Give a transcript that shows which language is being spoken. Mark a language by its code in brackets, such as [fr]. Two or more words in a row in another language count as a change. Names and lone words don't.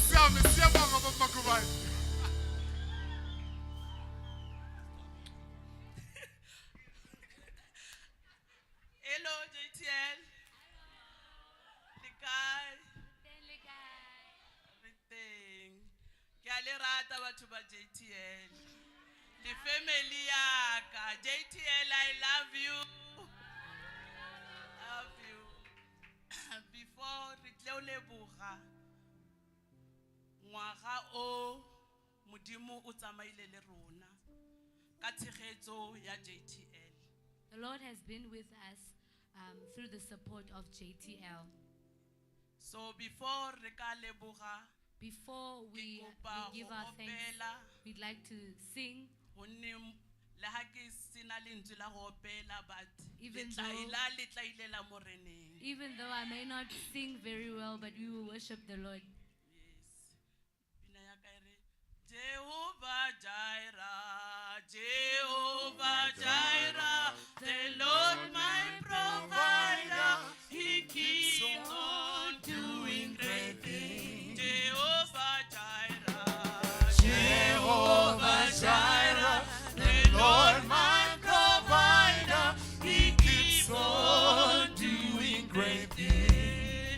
[en] Hello, JTL. The guy. Everything. [tn] Kyale rata batho ba JTL. [en] The family yaka. JTL, I love you. Love you. [tn] Before re leboga. Ngwaga o modimo o tsamaile le rona ka tshegetso ya JTL. [en] The Lord has been with us through the support of JTL. [tn] So before re ka leboga, [en] Before we [tn] kopa [en] give [tn] go [en] our thanks, [tn] opela, [en] we'd like to sing, [tn] gonne le ha ke sena lentswe la go opela, [en] but Even [tn] le tla [en] though- [tn] ila le tla ilela moreneng. [en] even though I may not sing very well, but we will worship the Lord. Yes. [tn] Pina ya ka e re, [en] Jehovah Jireh, Jehovah Jireh, the Lord my provider, He keeps on doing great things. Jehovah Jireh, Jehovah Jireh, the Lord my provider, He keeps on doing great things.